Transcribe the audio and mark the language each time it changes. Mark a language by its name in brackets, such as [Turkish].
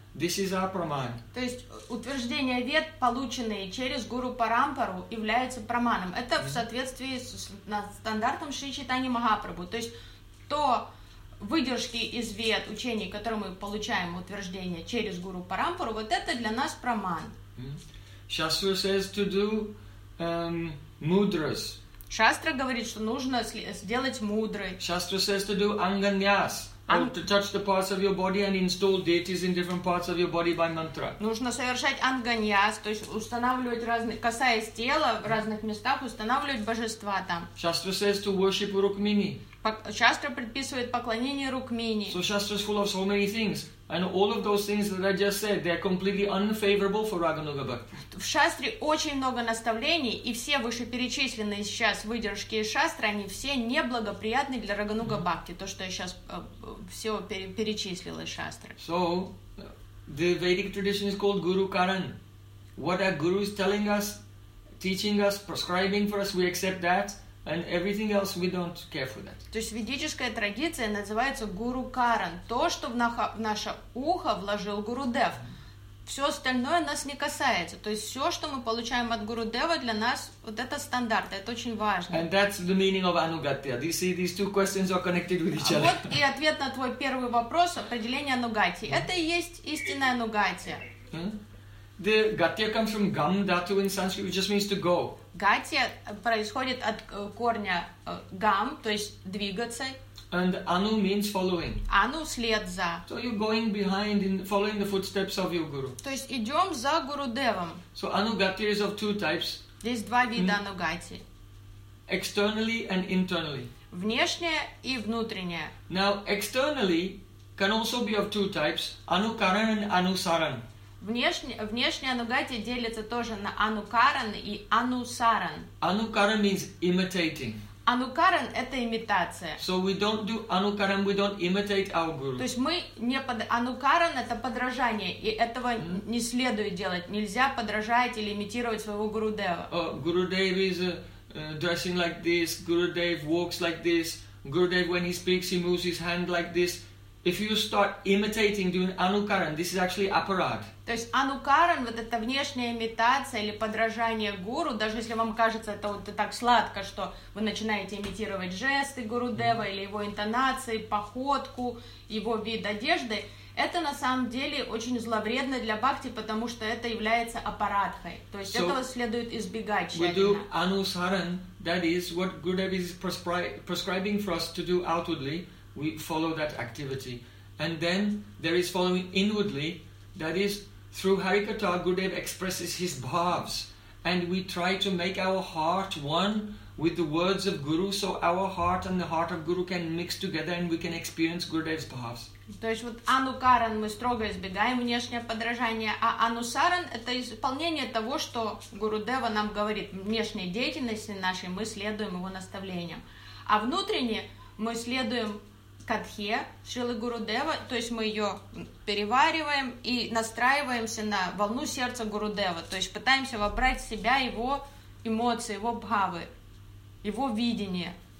[English] This is our praman. [Russian] То есть утверждения вед, полученные через Гуру Парампару, являются праманом. Это в соответствии с стандартом Шри Чайтаньи Махапрабху. То есть то выдержки из вед, учений, которые мы получаем утверждения через Гуру Парампару, вот это для нас праман. [English] Shastra says to do mudras. [Russian] Шастра говорит, что нужно сделать мудрой. [English] Shastra says to do anganyas. To touch the parts of your body and install deities in different parts of your body by mantra. [Russian] Нужно совершать анганьяс, то есть устанавливать разные, касаясь тела в разных местах, устанавливать божества там. [English] Shastra says to worship Rukmini. [Russian] Шастра предписывает поклонение Рукмини. [English] So Shastra is full of so many things, and all of those things that I just said, they are completely unfavorable for Raganuga Bhakti. [Russian] В шастре очень много наставлений, и все вышеперечисленные сейчас выдержки из шастры, они все неблагоприятны для Рагануга Бхакти, то, что я сейчас все перечислила из шастры. [English] So, the Vedic tradition is called Guru Karan. What our Guru is telling us, teaching us, prescribing for us, we accept that, and everything else we don't care for that. [Russian] То есть ведическая традиция называется Guru Karan, то, что в наше ухо вложил Гуру Дев. Все остальное нас не касается. То есть все, что мы получаем от Гуру Дева, для нас вот это стандарт, это очень важно. [English] And that's the meaning of Anugatya. You see, these two questions are connected with each other. [Russian] Вот и ответ на твой первый вопрос, определение Анугатии. Это и есть истинная Анугатия. [English] The Gatya comes from Gam Dhatu in Sanskrit, which just means to go. [Russian] Gatya происходит от корня Gam, то есть двигаться. [English] And Anu means following. [Russian] Anu след за. [English] So you're going behind in following the footsteps of your guru. [Russian] То есть идем за Гуру Девом. [English] So Anugatya is of two types. [Russian] Здесь два вида Anugatya. [English] Externally and internally. [Russian] внешнее и внутреннее. [English] Now, externally can also be of two types, anukaran anusaran. [Russian] Внешнее анугатия делится тоже на анукаран и анусаран. [English] Anukaran means imitating. [Russian] Anukaran – это имитация. [English] So we don't do anukaran, we don't imitate our guru. [Russian] То есть мы не под... Anukaran – это подражание, и этого не следует делать. Нельзя подражать или имитировать своего гурудева. [English] Oh, Gurudev is dressing like this, Gurudev walks like this, Gurudev, when he speaks, he moves his hand like this. If you start imitating, doing anukaran, this is actually aparad. [Russian] То есть анукаран, вот эта внешняя имитация или подражание гуру, даже если вам кажется, это вот так сладко, что вы начинаете имитировать жесты гурудева или его интонации, походку, его вид одежды, это на самом деле очень зловредно для бхакти, потому что это является аппаратхой. То есть этого следует избегать тщательно. [English] We do anusaran, that is what Gurudev is prescribing for us to do outwardly. We follow that activity. And then there is following inwardly, that is, through Harikatha, Gurudev expresses his bhavs. And we try to make our heart one with the words of Guru, so our heart and the heart of Guru can mix together and we can experience Gurudev's bhavs. [Russian] То есть вот анукаран мы строго избегаем, внешнее подражание, а анусаран – это исполнение того, что Гурудева нам говорит, внешней деятельности нашей мы следуем его наставлениям. А внутренне мы следуем Катхе, Шрилы Гурудева, то есть мы ее перевариваем и настраиваемся на волну сердца Гурудева, то есть пытаемся вобрать в себя его эмоции, его бхавы, его видение.